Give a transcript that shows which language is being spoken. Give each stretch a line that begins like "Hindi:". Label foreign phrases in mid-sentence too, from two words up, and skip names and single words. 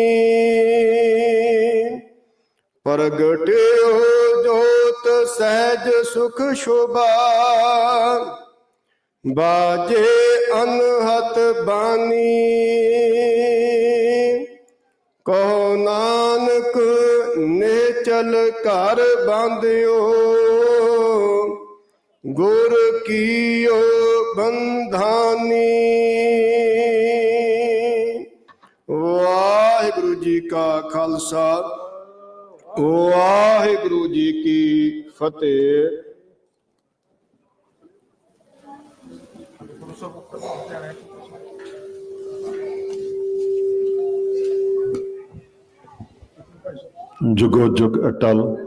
Punjabi: ਪ੍ਰਗਟਿਓ ਜੋਤਿ ਸਹਜ ਸੁਖ ਸੋਭਾ, ਬਾਜੇ ਅਨਹਤ ਬਾਨੀ। ਕਹੁ ਨਾਨਕ ਨਿਸ਼ਚਲ ਕਰ ਬਾਂਧਿਓ, ਗੁਰ ਕੀਓ ਬੰਧਾਨੀ। ਵਾਹਿਗੁਰੂ ਜੀ ਕਾ ਖਾਲਸਾ, ਵਾਹਿਗੁਰੂ ਜੀ ਕੀ ਫਤਿਹ। ਜੁਗੋ ਜੁਗ ਅਟਲ।